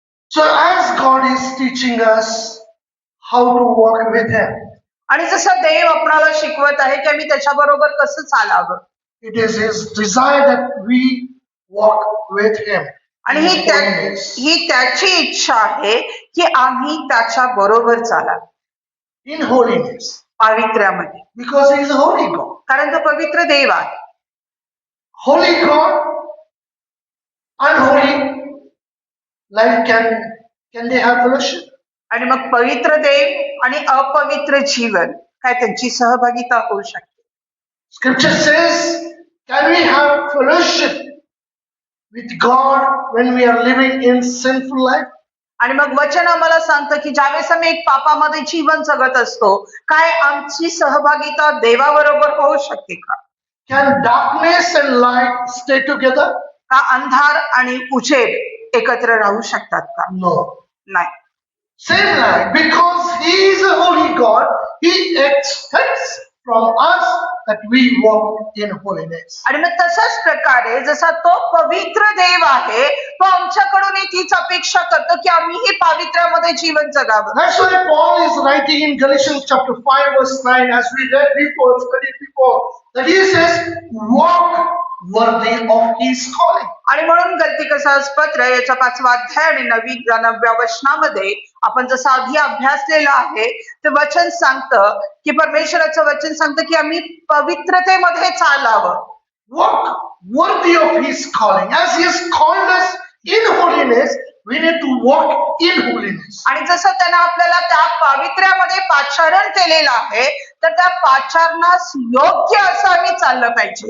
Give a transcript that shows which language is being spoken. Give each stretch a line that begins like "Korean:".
English: So as God is teaching us how to walk with Him,
Marathi: आणि जसं देव आपणाला शिकवत आहे की आम्ही त्याच्याबरोबर कसं चालावं,
English: it is His desire that we walk with Him
Marathi: आणि
English: in
Marathi: ही
English: holiness.
Marathi: ही त्याची इच्छा आहे की आम्ही त्याच्या बरोबर चालावं
English: In holiness.
Marathi: पावित्र्यामध्ये,
English: Because He is a holy God.
Marathi: कारण तो पवित्र देव आहे.
English: Holy God, unholy life can they have fellowship?
Marathi: आणि मग पवित्र देव आणि अपवित्र जीवन काय त्यांची सहभागिता होऊ शकते.
English: Scripture says, can we have fellowship with God when we are living in sinful life?
Marathi: आणि मग वचन आम्हाला सांगतं की ज्यावेळेस आम्ही एक पापामध्ये जीवन जगत असतो, काय आमची सहभागिता देवाबरोबर होऊ शकते का?
English: Can darkness and light stay together?
Marathi: का अंधार आणि उजेड एकत्र राहू शकतात का?
English: No.
Marathi: नाही.
English: Same like, because He is a holy God, He expects from us that we walk in holiness.
Marathi: आणि मग तशाच प्रकारे जसा तो पवित्र देव आहे, तो आमच्याकडून तीच अपेक्षा करतो की आम्ही हे पावित्र्यामध्ये जीवन जगावं.
English: That's why Paul is writing in Galatians chapter 5 verse 9, as we read before, studied before, that he says, walk worthy of His calling.
Marathi: आणि म्हणून गलतीकसास पत्र याच्या 5वा अध्याय आणि 9व्या वचनामध्ये आपण जसं आधी अभ्यासलेलं आहे, ते वचन सांगतं की परमेश्वराचं वचन सांगतं की आम्ही पवित्रतेमध्ये चालावं.
English: Walk worthy of His calling. As He has called us in holiness, we need to walk in holiness.
Marathi: आणि जसं त्यानं आपल्याला त्या पावित्र्यामध्ये पाचारण केलेलं आहे, तर त्या पाचारणास योग्य असं आम्ही चाललं पाहिजे.